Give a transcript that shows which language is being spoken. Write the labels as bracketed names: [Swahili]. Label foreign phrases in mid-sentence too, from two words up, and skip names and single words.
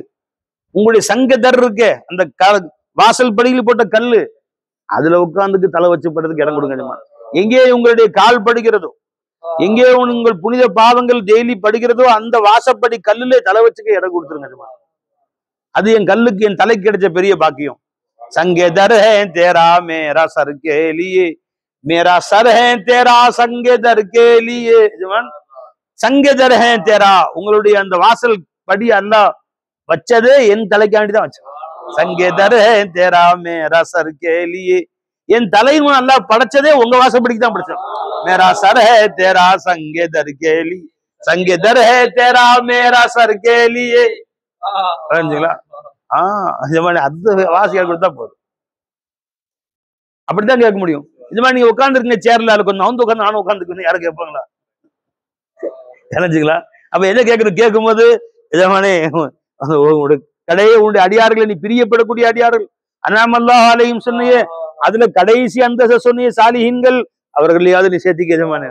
[Tamil] உங்களுடைய [Urdu] سنگِ در [Tamil] இருக்கே, அந்த வாசல் படியில் போட்ட கல்லு, அதுல உட்கார்ந்துக்கு தலை வச்சு படுறதுக்கு இடம் கொடுங்க. எங்கே உங்களுடைய கால் படுகிறதோ, எங்கே உங்கள் புனித பாவங்கள் டெய்லி படுகிறதோ, அந்த வாசப்படி கல்லுல தலை வச்சுக்க இடம் கொடுத்துருங்க. அது என் கல்லுக்கு, என் தலைக்கு கிடைச்ச பெரிய பாக்கியம். [Urdu] سنگِ در ہے تیرا میرا سر کے لیے، میرا سر ہے تیرا سنگِ در کے لیے. سنگِ در ہے تیرا, [Tamil] உங்களுடைய அந்த வாசல் படி அல்லாஹ் வச்சதே என் தலைக்காண்டி தான் வச்சான். [Urdu] سنگِ در ہے تیرا میرا سر کے لیے, [Tamil] என் தலையின் அல்லாஹ் படைச்சதே உங்க வாசப்படிக்கு தான் படைச்சான். [Urdu] میرا سر ہے تیرا سنگِ در کے لیے، سنگِ در ہے تیرا میرا سر کے لیے. [Tamil] புரிஞ்சுங்களா? அது வாசியா கொடுத்தா போதும். அப்படித்தான் கேட்க முடியும். இது மாதிரி நீங்க உட்கார்ந்து இருக்கீங்க சேர்ல, கொஞ்சம் வந்து உட்காந்து நானும் உட்காந்துக்கணும், யாரும் கேட்பாங்களா? நினைச்சுங்களா? அப்ப என்ன கேட்கணும்? கேட்கும் போது இதமானே கடையே உன்னுடைய அடியார்களை நீ பிரியப்படக்கூடிய அடியார்கள் [Arabic] أنعم الله عليهم [Tamil] சொன்னியே, அதுல கடைசி அந்த சொன்னிய சாலிஹீன்கள், அவர்களையாவது நீ சேர்த்திக்க எஜமானே.